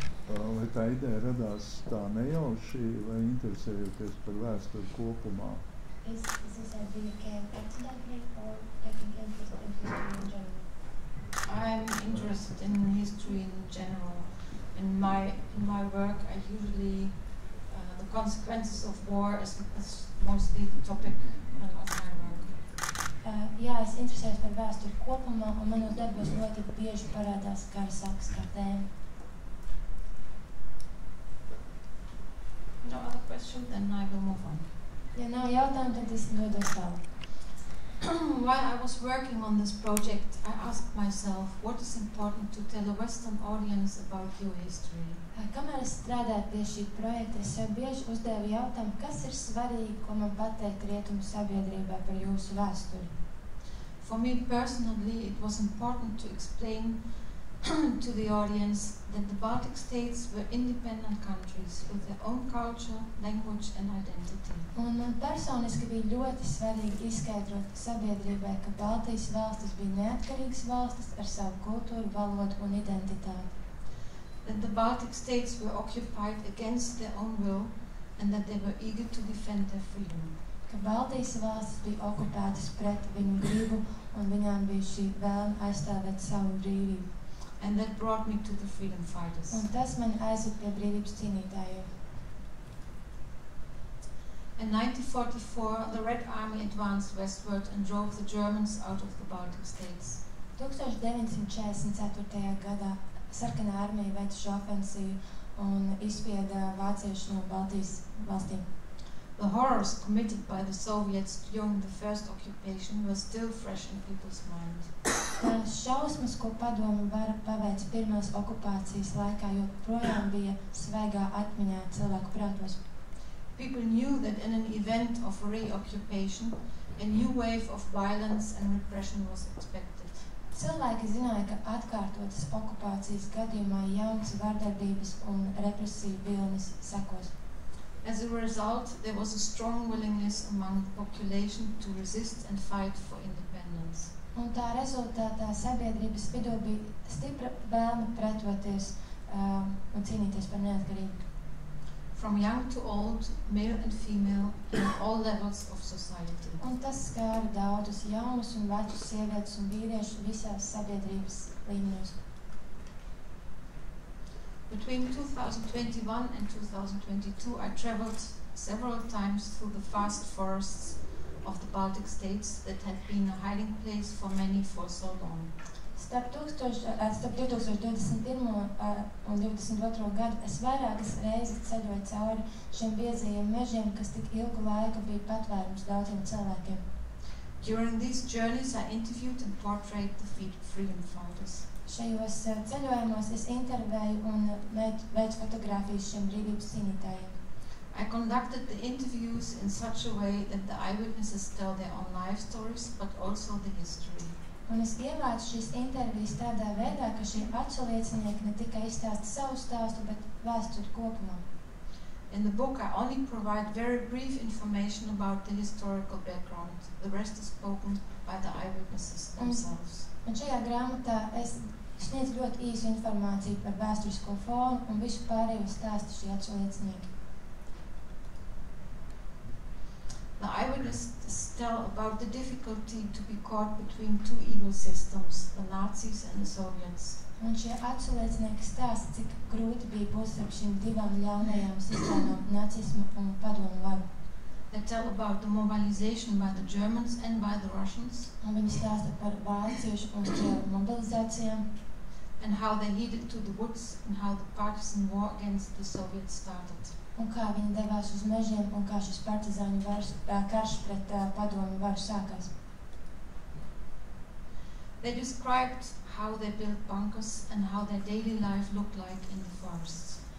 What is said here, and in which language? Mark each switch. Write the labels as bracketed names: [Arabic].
[Latvian] Vai tā ideja radās tā nejauši vai interesējoties par vēsturi kopumā? [English] Is this idea came accidentally or taking interest in history in general? I'm interested in history in general. In my work, I usually the consequences of war is mostly the topic of my work. [Latvian] Jā, es interesējos par vēsturi kopumā, un manos darbos ļoti bieži parādās kara sekas kā tēma. [English] No other question, then I will move on. [Latvian] Ja nav jautājumu, tad es dodos tālāk. [English] While I was working on this project, I asked myself, what is important to tell a Western audience about your history? [Latvian] Kamēr es strādāju pie šī projekta, es sev bieži uzdevu jautājumu, kas ir svarīgi, ko man pateikt rietumu sabiedrībai par jūsu vēsturi. [English] For me personally, it was important to explain to the audience that the Baltic states were independent countries with their own culture, language and identity. [Latvian] Un man personiski bija ļoti svarīgi izskaidrot sabiedrībai, ka Baltijas valstis bija neatkarīgas valstis ar savu kultūru, valodu un identitāti. [English] That the Baltic states were occupied against their own will and that they were eager to defend their freedom. [Latvian] Ka Baltijas valstis bija okupētas pret viņu gribu un viņām bija šī vēlme aizstāvēt savu brīvību. [English] And that brought me to the freedom fighters. [Latvian] Un tas mani aizved pie brīvības cīnītājiem. [English] In 1944, the Red Army advanced westward and drove the Germans out of the Baltic states. [Latvian] 1944. gadā sarkanā armija veica šo ofensīvu un izspieda vāciešus no Baltijas valstīm. [English] The horrors committed by the Soviets during the first occupation were still fresh in people's mind. [Latvian] Tās šausmas, ko padomu vara paveica pirmās okupācijas laikā, joprojām bija svaigā atmiņā cilvēku prātos. [English] People knew that in an event of reoccupation, a new wave of violence and repression was expected. [Latvian] Cilvēki zināja, ka atkārtotas okupācijas gadījumā jauns vardarbības un represiju vilnis sekos. [English] As a result, there was a strong willingness among the population to resist and fight for independence. [Latvian] Un tā rezultātā sabiedrības vidū bija stipra vēlme pretoties un cīnīties par neatkarību. [English] From young to old, male and female, in all levels of society. [Latvian] Un tas skāra daudzus jaunus un vecus sievietes un vīriešus visās sabiedrības līmeņos. [English] Between 2021 and 2022, I traveled several times through the vast forests of the Baltic states that had been a hiding place for many for so long. [Latvian] Starp 2021. un 2022. gadu es vairākas reizes ceļoju cauri šiem biezajiem mežiem, kas tik ilgu laiku bija patvērums daudziem cilvēkiem. [English] During these journeys, I interviewed and portrayed the freedom fighters. [Latvian] Šajos ceļojumos es intervēju un veicu fotogrāfijas šiem brīvības cīnītājiem. [English] I conducted the interviews in such a way that the eyewitnesses tell their own life stories, but also the history. [Latvian] Un es ievācu šīs intervijas tādā veidā, ka šie atsauliecinieki ne tikai izstāsta savu stāstu, bet vēsturi kopumā. [English] In the book, I only provide very brief information about the historical background. The rest is spoken by the eyewitnesses themselves. [Latvian] Un šajā grāmatā es sniedzu ļoti īsu informāciju par vēsturisko fonu un visu pārējo stāstu šie atsauliecinieki. [English] The eyewitnesses tell about the difficulty to be caught between two evil systems, the Nazis and the Soviets. [Latvian] Un šie atsauliecinieki stāsta, cik grūti bija būt starp šīm divām ļaunajām sistēmām, nacismu un padomu varu. [English] They tell about the mobilization by the Germans and by the Russians. [Latvian] Un viņi stāsta par vāciešu un krievu mobilizācijām. [English] And how they headed to the woods and how the partisan war against the Soviets started. [Latvian] Un kā viņi devās uz mežiem un kā šis partizāņu karš pret padomu varu sākās. [English] They described how they built bunkers and how their daily life looked like in the forests.